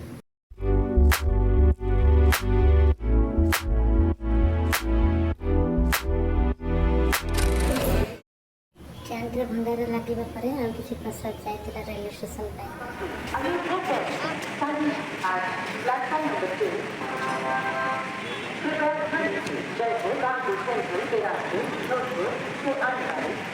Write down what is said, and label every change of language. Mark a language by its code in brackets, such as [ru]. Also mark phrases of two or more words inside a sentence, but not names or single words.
[or] କ୍ୟାଣ୍ଟରେ ଭଣ୍ଡାର ଲାଗିବା ପରେ ଆଉ କିଛି ପ୍ରସାଦ ଯାଇଥିଲା ରେଲୱେ ଷ୍ଟେସନ ପାଇଁ। [hi] जयपुर कानपुर सेंट्रल के रास्ते जोधपुर के अंदर